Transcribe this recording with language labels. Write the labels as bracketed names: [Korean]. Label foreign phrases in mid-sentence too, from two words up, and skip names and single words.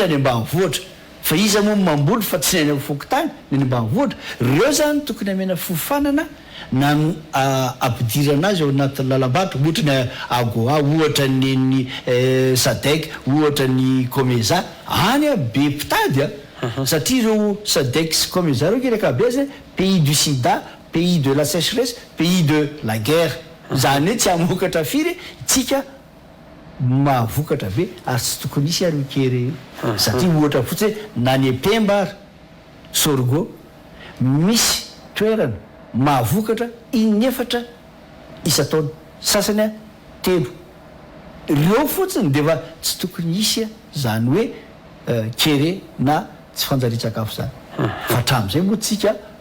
[Malagasy] ny ambanivohatra fa izy moa mamboly fa tsy ny fokontany ny ambanivohatra reo zany tokony amena fofanana na ampidiry anazy ao anatin'ny lalam-bato ohatra ny agoa ohatra ny sadek ohatra ny comeza any a be mpitady satria ireo sadek sy comeza reo kirakabe zany [French] pays du sida pays de la sécheresse pays de la guerre [Malagasy] zany hoe tsy amokatra firy tsika mahavokatra be ary tsy tokony isy ary okery satria ohatra fotsiny na ny Pemba ary Sorgho misy toerana mahavokatra inefatra isa-taona sasany telo reo fotsiny de fa tsy tokony isy zany hoe kere na tsy fanjari-tsakafo zany fa hatramin'izay moa tsika